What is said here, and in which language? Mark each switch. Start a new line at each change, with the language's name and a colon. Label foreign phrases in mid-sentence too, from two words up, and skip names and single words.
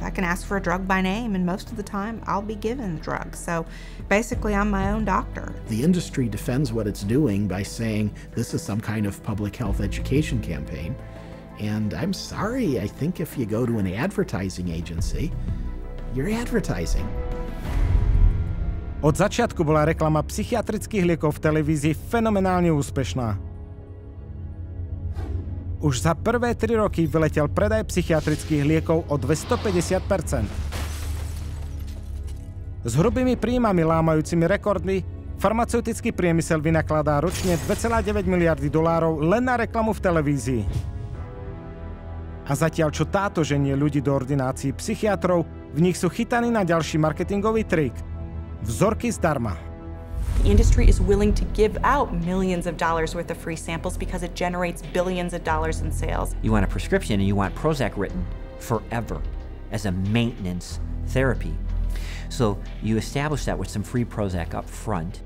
English: I can ask for a drug by name, and most of the time I'll be given the drug. So basically I'm my own doctor. The industry defends what it's doing by saying this is some kind of public health education campaign. And I'm sorry, I think if you go to an advertising agency, you're advertising.
Slovak: Od začiatku bola reklama psychiatrických liekov v televízii fenomenálne úspešná. Už za prvé 3 roky vyletel predaj psychiatrických liekov o 250%. S hrubými príjmami lámajúcimi rekordy farmaceutický priemysel vynakladá ročne $2,9 miliardy len na reklamu v televízii. A zatiaľ čo táto ženie ľudí do ordinácií psychiatrov, v nich sú chytaní na ďalší marketingový trik. Vzorky zdarma.
English: The industry is willing to give out millions of dollars worth of free samples because it generates billions of dollars in sales. You want a prescription and you want Prozac written forever as a maintenance therapy. So you establish that with some free Prozac up front.